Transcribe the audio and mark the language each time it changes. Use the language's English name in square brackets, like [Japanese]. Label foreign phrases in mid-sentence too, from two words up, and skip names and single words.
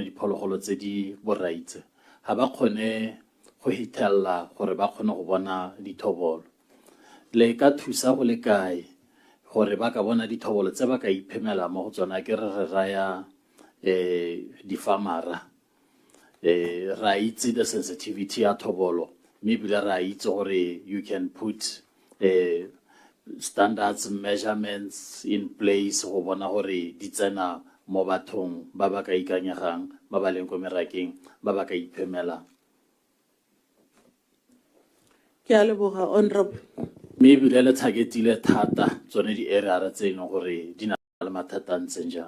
[Tswana] diphologolo tse di boraitse ha ba kgone go hitella gore ba kgone go bona dithobolo le ka thusa go le kae gore ba ka bona dithobolo tse ba ka iphemela mo go tsona ke re raya di-farmera ra itse [English] the sensitivity [Tswana] ya thobolo mme ebile ra itse gore [English] you can put standards measurements in place [Tswana] go bona gore di tsena mo bathong ba ba ka ikanyegang ba ba leng ko merakeng ba ba ka iphemela ke a leboga honorable mme ebile le targetile thata tsone di-area tse e leng gore di na le mathata a ntseng jang